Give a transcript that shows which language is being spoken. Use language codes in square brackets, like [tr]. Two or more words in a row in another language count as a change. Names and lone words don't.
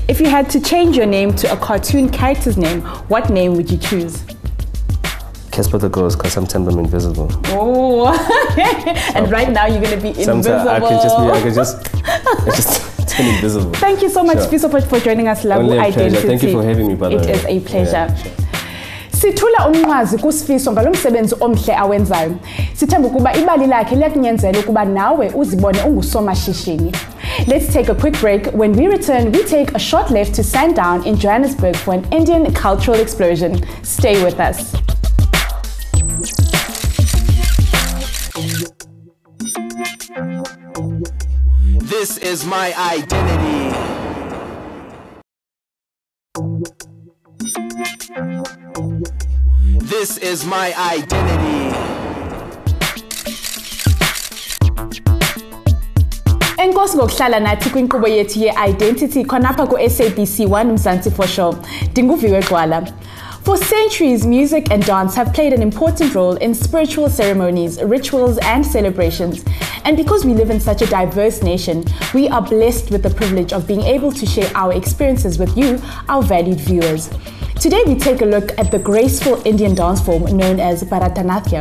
[en] If you had to change your name to a cartoon character's name, what name would you choose? Casper the Ghost, because sometimes I'm invisible. Oh, and right now you're going to be invisible. Sometimes I can just turn invisible. Thank you so much, Sifiso, for joining us, Labu Identity. Thank you for having me, by the way. It is a pleasure. Yeah, sure. [xh] Sithula umnqwazi kuSifiso ngalo msebenzi omhle awenzayo. Sithemba ukuba ibali lakhe liyakunyenzela ukuba nawe uzibone ungusomashishini. [en] Let's take a quick break. When we return, we take a short left to Sandton in Johannesburg for an Indian cultural explosion. Stay with us. This is my identity. This is my identity. [xh] Enkosi ngokuhlala nathi kwinkqubo yethu ye-identity khonapha ku-SABC 1 Mzansians. Ndinguviwe Gwala. [en] For centuries, music and dance have played an important role in spiritual ceremonies, rituals, and celebrations. And because we live in such a diverse nation, we are blessed with the privilege of being able to share our experiences with you, our valued viewers. Today, we take a look at the graceful Indian dance form known as Bharatanatyam.